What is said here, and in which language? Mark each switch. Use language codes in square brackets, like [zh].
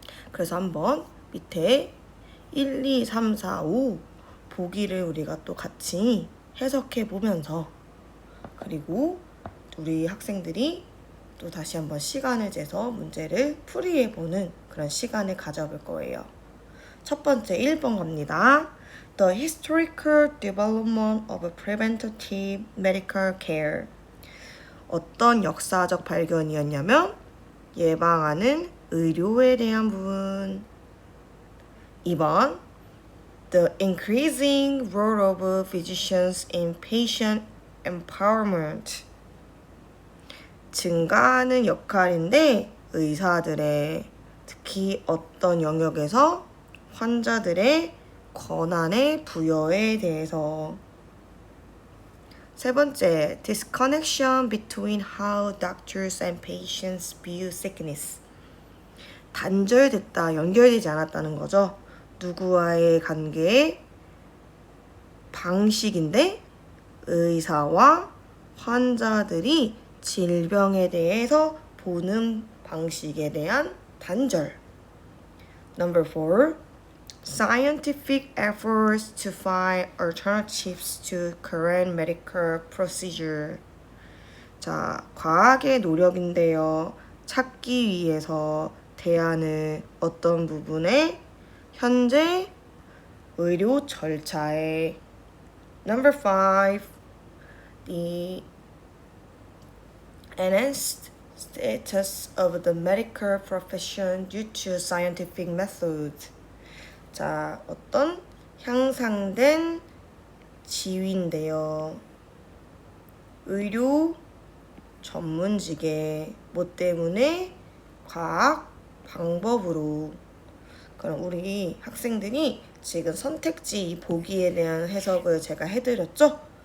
[ko] 그래서 한번 밑에 1, 2, 3, 4, 5 보기를 우리가 또 같이 해석해 보면서 그리고 우리 학생들이 또 다시 한번 시간을 재서 문제를 풀이해 보는 그런 시간을 가져볼 거예요. 첫 번째 1번 갑니다. [en] The historical development of preventative medical care. [ko] 어떤 역사적 발견이었냐면 예방하는 의료에 대한 부분. 2번 [en] The increasing role of physicians in patient empowerment. [ko] 증가하는 역할인데 의사들의 특히 어떤 영역에서 환자들의 권한의 부여에 대해서. 세 번째, [en] disconnection between how doctors and patients view sickness. [ko] 단절됐다, 연결되지 않았다는 거죠. 누구와의 관계의 방식인데 의사와 환자들이 질병에 대해서 보는 방식에 대한 단절. [en] Number 4. Scientific efforts to find alternatives to current medical procedure. [ko] 자, 과학의 노력인데요. 찾기 위해서 대안을 어떤 부분에 현재 의료 절차에. Number 5. The enhanced status of the medical profession due to scientific methods. 자, 어떤 향상된 지위인데요. 의료 전문직의 뭐 때문에 과학 방법으로. 그럼 우리 학생들이 지금 선택지 보기에 대한 해석을 제가 해드렸죠?